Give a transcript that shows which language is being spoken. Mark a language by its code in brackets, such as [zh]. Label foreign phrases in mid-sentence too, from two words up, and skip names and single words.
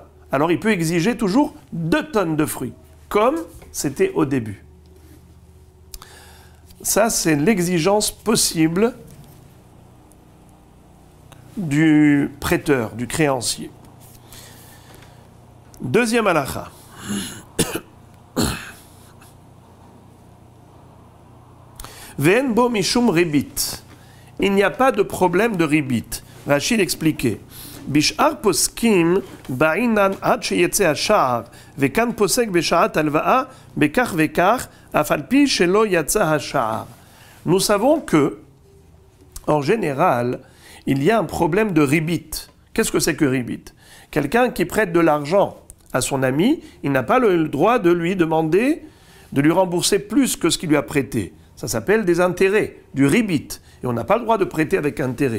[fr] Alors, il peut exiger toujours 2 tonnes de fruits, comme c'était au début. Ça, c'est l'exigence possible du prêteur, du créancier. Deuxième halakha. [he] ואין בו משום ריבית. [fr] Il n'y a pas de problème de ribit. Rachid expliquait. [he] בשער פוסקים בעינן עד שיצא השער וכאן פוסק בשעת הלוואה בכך וכך אף על פי שלא יצא השער. [fr] Nous savons que, en général, il y a un problème de ribit. Qu'est-ce que c'est que ribit? Quelqu'un qui prête de l'argent à son ami, il n'a pas le droit de lui demander de lui rembourser plus que ce qu'il lui a prêté. Ça s'appelle des intérêts, du ribit. Et on n'a pas le droit de prêter avec intérêt.